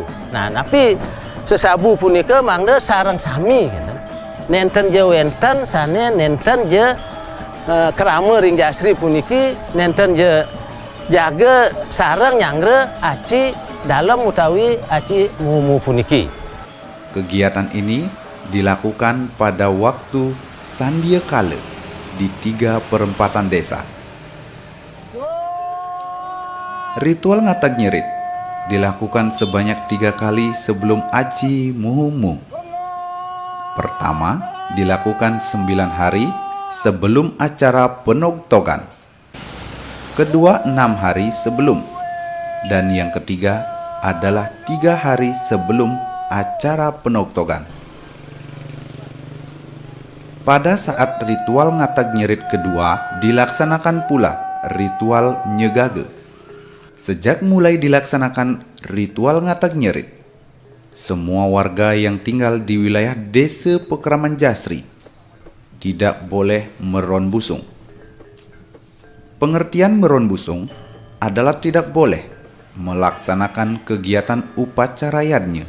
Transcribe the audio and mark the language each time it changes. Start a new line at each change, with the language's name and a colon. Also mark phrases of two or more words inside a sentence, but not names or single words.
Balinese: Nah, tapi sesabu punika mangda sareng sami gitu. Nenten je wenten sane nenten je kerama ring jasri puniki, nenten je jaga sareng nyangre aci dalam utawi aci mumu puniki.
Indonesian: Kegiatan ini dilakukan pada waktu sandia kala di 3 perempatan desa. Ritual ngatak nyerit dilakukan sebanyak 3 kali sebelum aci muhumu. Pertama dilakukan 9 hari sebelum acara penogtogan. Kedua 6 hari sebelum. Dan yang ketiga adalah 3 hari sebelum acara penogtogan. Pada saat ritual ngatak nyerit kedua dilaksanakan pula ritual nyegage. Sejak mulai dilaksanakan ritual ngatak nyerit, semua warga yang tinggal di wilayah Desa Pekraman Jasri tidak boleh meron busung. Pengertian meron busung adalah tidak boleh melaksanakan kegiatan upacarayanya.